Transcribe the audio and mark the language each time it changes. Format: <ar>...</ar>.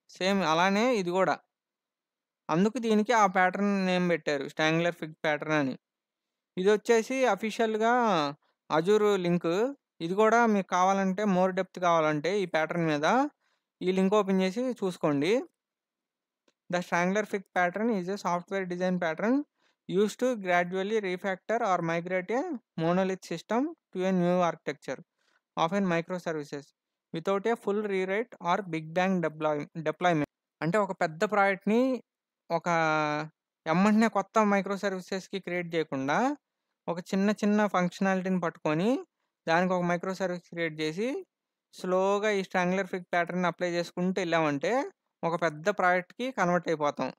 <te>Same అలానే ఇది గూడా. అందుకు దీనికి ఆ ప్యాటర్న్ నేమ్ పెట్టారు. స్ట్రాంగులర్ ఫిగ్ ప్యాటర్న్ అని. ఇదొచ్చేసి అఫీషియల్‌గా అజూర్ లింకు. ఇది గూడా మీకు కావాలంటే మోర్ డెప్త్ కావాలంటే ఈ ప్యాటర్న్ మీద ఈ లింక్ ఓపెన్ చేసి చూసుకోండి.</te> <en>The strangler fig pattern is a software design pattern used to gradually refactor or migrate a monolith system to a new architecture, often microservices, without a full rewrite or big bang deployment.</en> <te>అంటే ఒక పెద్ద ప్రాజెక్ట్‌ని ఒక ఎమ్మటనే కొత్త micro సర్వీసెస్‌కి create చేయకుండా, ఒక చిన్న ఫంక్షనాలిటీని పట్టుకొని, దానికి ఒక మైక్రో సర్వీస్ క్రియేట్ చేసి, స్లోగా ఈ స్ట్రాంగులర్ ఫిగ్ ప్యాటర్న్‌ని అప్లై చేసుకుంటూ ఎళ్ళామంటే, ఒక పెద్ద ప్రాజెక్ట్‌కి కన్వర్ట్ అయిపోతాం.</te>